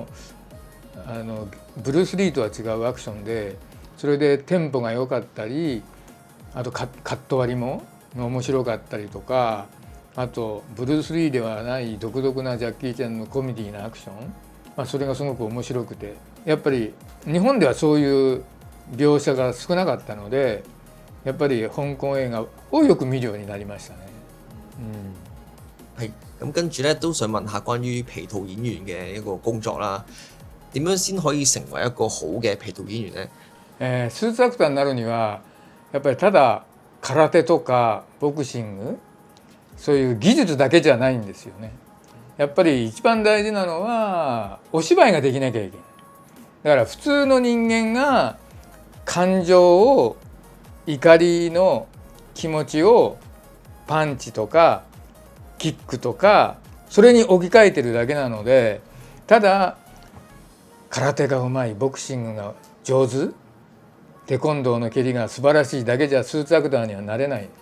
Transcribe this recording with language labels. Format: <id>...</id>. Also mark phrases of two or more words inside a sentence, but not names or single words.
<ja>ブルース・リーとは違うアクションで、それでテンポが良かったり、あとカット割りも面白かったりとか、あとブルース・リーではない独特なジャッキー・チェンのコメディーなアクション、それがすごく面白くて、やっぱり日本ではそういう描写が少なかったので、やっぱり香港映畫をよく見るようになりましたね。</ja> <yue>係咁跟住咧，都想問下關於皮套演員嘅一個工作啦。點樣先可以成為一個好嘅皮套演員呢？</yue> <ja>スーツアクターになるにはやっぱりただ空手とかボクシング、そういう技術だけじゃないんですよね。やっぱり一番大事なのはお芝居ができなきゃいけない。だから普通の人間が感情を、怒りの気持ちをパンチとかキックとかそれに置き換えてるだけなので、ただ空手がうまい、ボクシングが上手、 テコンドーの蹴りが素晴らしいだけじゃスーツアクターにはなれない。</ja>